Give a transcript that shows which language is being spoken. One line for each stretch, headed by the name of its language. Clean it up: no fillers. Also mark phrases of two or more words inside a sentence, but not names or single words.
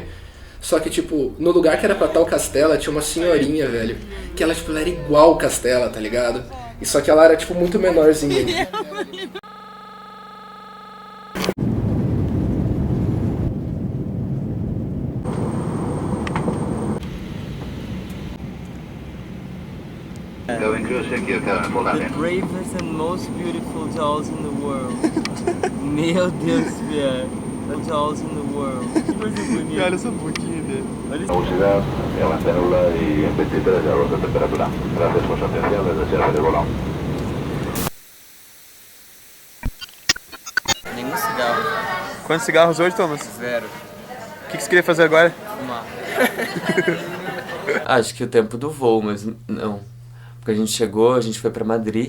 Portuguese: Só que, tipo, no lugar que era pra estar o Castela, tinha uma senhorinha, velho, que ela, tipo, ela era igual o Castela, tá ligado? E só que ela era, tipo, muito menorzinha.
English: The bravest and most beautiful dolls in the world.
Portuguese: Meu Deus, velho.
English: Dolls in the world.
Portuguese: Que coisa bonita. Olha essa boquinha dele. Olha isso.
Spanish: Velocidad en la célula y en 23 grados de temperatura. Gracias por su atención desde Sierra de Bolón.
Portuguese: Nenhum cigarro. Quantos cigarros hoje, Thomas? 0. O que você queria fazer agora? Fumar. Acho que o tempo do voo, mas não. Porque a gente chegou, a gente foi pra Madrid.